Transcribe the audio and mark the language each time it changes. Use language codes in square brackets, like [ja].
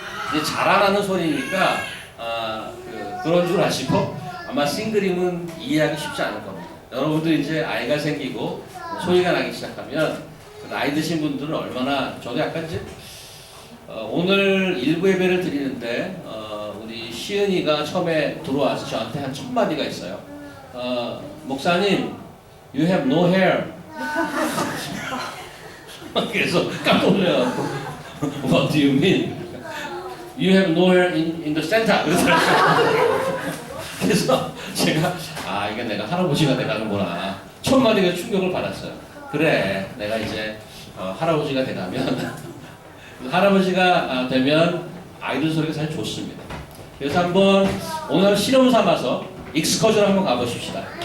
[ko] 이제 자라나는 소리니까 그런 줄 아시고 아마 싱글임은 이해하기 쉽지 않을 겁니다. 여러분들이 이제 아이가 생기고 소리가 나기 시작하면 나이 드신 분들은 얼마나 저도 약간 이제 오늘 일부 예배를 드리는데 우리 시은이가 처음에 들어와서 저한테 한 1000마디가 있어요. [en] 목사님, you have no hair. [ko] 그래서 깜짝 놀라갖고 [en] What do you mean? You have no hair in the center. [ko] 그래서 제가 이게 내가 할아버지가 돼가는구나. 1000마디가 충격을 받았어요. 그래, 내가 이제 할아버지가 돼가면 할아버지가 되면 아이들 소리가 사실 좋습니다. 그래서 한번 오늘 실험 삼아서 익스커전 한번 가보십시다.